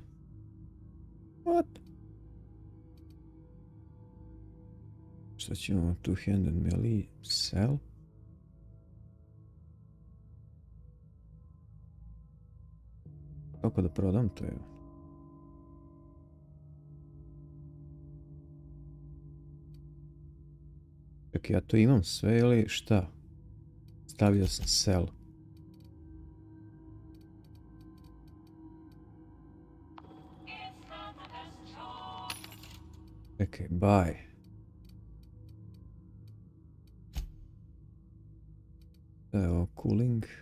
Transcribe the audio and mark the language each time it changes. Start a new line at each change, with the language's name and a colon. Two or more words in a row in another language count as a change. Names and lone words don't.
English: What?
Serbian: Šta ćemo,
English: two-handed melee, cell?
Serbian: Kako da prodam to je? Čekaj, ja to imam sve ili šta? Stavio sam cell. Čekaj, buy. Evo,
English: cooling.